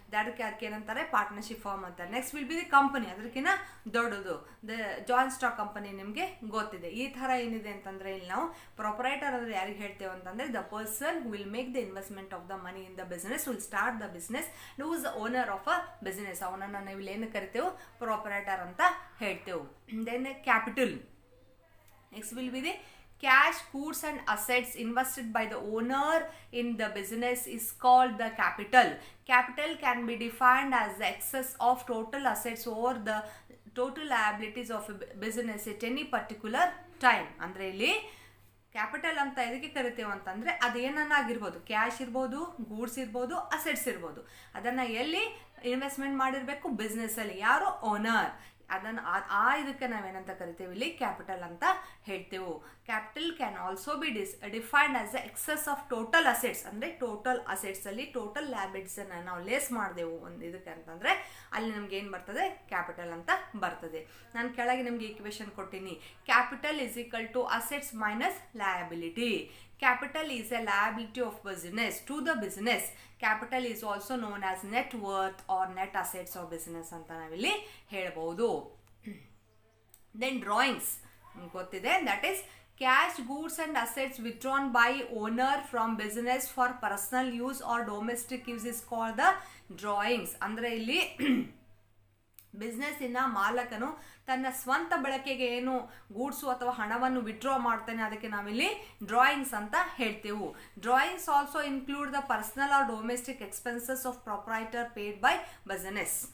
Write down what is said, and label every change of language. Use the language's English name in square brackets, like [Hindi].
[Kannada] ಅದಕ್ಕೆ ಏನಂತಾರೆ, partnership firm ಅಂತಾರೆ. [English] next will be the company, [Kannada] ಅದಕ್ಕಿಂತ ದೊಡ್ಡದು ದ ಜಾಯಿಂಟ್ ಸ್ಟಾಕ್ ಕಂಪನಿ, ನಿಮಗೆ ಗೊತ್ತಿದೆ. ಈ ಥರ ಏನಿದೆ ಅಂತಂದರೆ ಇಲ್ಲಿ ನಾವು ಪ್ರೊಪರೈಟರ್ ಅಂದರೆ ಯಾರಿಗೆ ಹೇಳ್ತೇವೆ ಅಂತಂದರೆ [English] The person who will make the investment of the money in the business, will start the business, who is the owner of a business. [Kannada] ಅವನನ್ನು ನಾವು ಇಲ್ಲಿ ಏನು ಕರಿತೇವೆ, ಪ್ರೊಪರೈಟರ್ ಅಂತ ಹೇಳ್ತೇವೆ. [English] Then capital. Next will be the cash, goods and assets invested by the owner in the business is called the capital. Capital can be defined as the excess of total assets over the total liabilities of a business at any particular time. [Kannada] ಅಂದರೆ ಇಲ್ಲಿ capital ಅಂತ ಎದಕ್ಕೆ ಕರಿತೇವೆ ಅಂತಂದರೆ ಅದೇನಾಗಿರ್ಬೋದು, cash ಇರ್ಬೋದು, goods ಇರ್ಬೋದು, assets ಇರ್ಬೋದು. ಅದನ್ನು ಎಲ್ಲಿ ಇನ್ವೆಸ್ಟ್ಮೆಂಟ್ ಮಾಡಿರಬೇಕು, ಬಿಸ್ನೆಸ್ಸಲ್ಲಿ. ಯಾರು ಓನರ್, ಅದನ್ನು ಇದಕ್ಕೆ ನಾವೇನಂತ ಕರಿತೇವೆ, ಇಲ್ಲಿ ಕ್ಯಾಪಿಟಲ್ ಅಂತ ಹೇಳ್ತೇವೆ. [English] Capital can also be defined as the excess of total assets. [Kannada] ಅಂದರೆ ಟೋಟಲ್ ಅಸೆಟ್ಸಲ್ಲಿ ಟೋಟಲ್ ಲ್ಯಾಬಿಟ್ಸನ್ನು ನಾವು ಲೇಸ್ ಮಾಡಿದೆವು ಒಂದು ಇದಕ್ಕೆ ಅಂತಂದರೆ ಅಲ್ಲಿ ನಮ್ಗೆ ಏನು ಬರ್ತದೆ, ಕ್ಯಾಪಿಟಲ್ ಅಂತ ಬರ್ತದೆ. ನಾನು ಕೆಳಗೆ ನಿಮಗೆ ಈಕ್ವೇಷನ್ ಕೊಟ್ಟಿನಿ. [English] Capital is equal to assets minus liability. Capital is a liability of business to the business. Capital is also known as net worth or net assets of business [Kannada] ಅಂತ ನಾವಿಲ್ಲಿ ಹೇಳ್ಬೋದು. [English] Then drawings [Kannada] ಗೊತ್ತಿದೆ, [English] that is cash, goods and assets withdrawn by owner from business for personal use or domestic use is called the drawings. [Kannada] ಅಂದರೆ ಇಲ್ಲಿ ಬಿಸ್ನೆಸ್ಸಿನ ಮಾಲಕನು ತನ್ನ ಸ್ವಂತ ಬಳಕೆಗೆ ಏನು ಗೂಡ್ಸು ಅಥವಾ ಹಣವನ್ನು ವಿಡ್ರಾ ಮಾಡ್ತಾನೆ, ಅದಕ್ಕೆ ನಾವಿಲ್ಲಿ ಡ್ರಾಯಿಂಗ್ಸ್ ಅಂತ ಹೇಳ್ತೇವೆ. [English] Drawings also include the personal or domestic expenses of proprietor paid by business.